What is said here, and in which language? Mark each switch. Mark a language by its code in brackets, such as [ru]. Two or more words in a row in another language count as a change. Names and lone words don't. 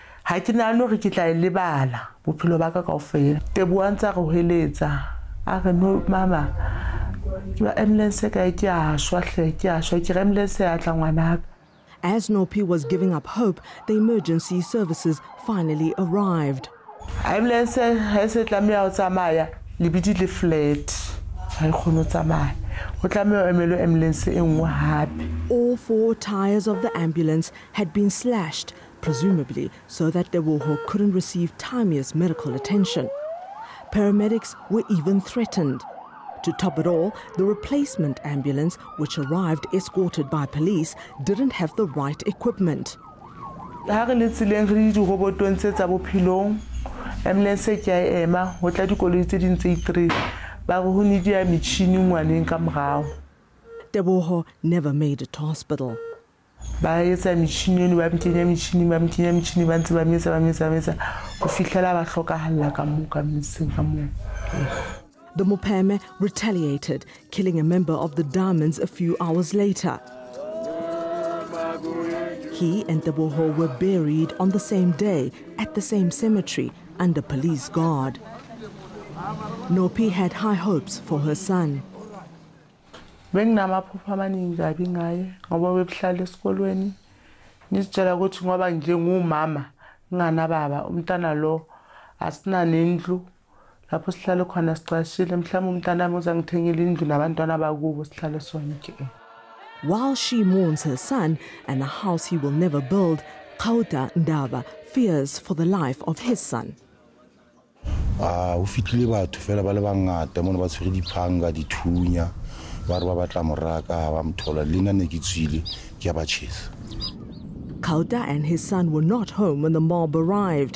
[st] ha ke nahane hore ke tla e lebala bophelo ba ka kaofela. Teboha ntse a re hoeletsa a re no mama ke ba ambulance ka ke a shwa hle ke a shwa ke re ambulance ya tla ngwanaka. [en] As Nopi was giving up hope, the emergency services finally arrived. [st] Ambulance has a tlameha ho tsamaya lebidi le flat. Ha e kgone ho tsamaya. Ho tlameha emelo ambulance e nngwe hape. [en] All 4 tires of the ambulance had been slashed, presumably so that Teboho couldn't receive timeliest medical attention. Paramedics were even threatened. To top it all, the replacement ambulance, which arrived escorted by police, didn't have the right equipment. [st] Ambulance ke a ema ho tla dikoloi tse ding tse 3 ba go nidia metšhini ngwaneng ka morao. [en] Teboho never made it to hospital. [st] Ba etsa metšhini ba mkenya metšhini ba ntse ba metsa go fihlela ba hlokahalla ka moo ka metseng ka moo. [en] The Mopeme retaliated, killing a member of the Diamonds a few hours later. He and Teboho were buried on the same day at the same cemetery under police guard. Nopi had high hopes for her son. [zu] Benginamaphupho amaningi kabi ngaye ngoba bebuhlala esikolweni. Nizitshela ukuthi ngoba njengumama nginganababa umntana lo asina nendlu. [en] While she mourns her son and a house he will never build, Kauta Ndaba fears for the life of his son. Kauta and his son were not home when the mob arrived.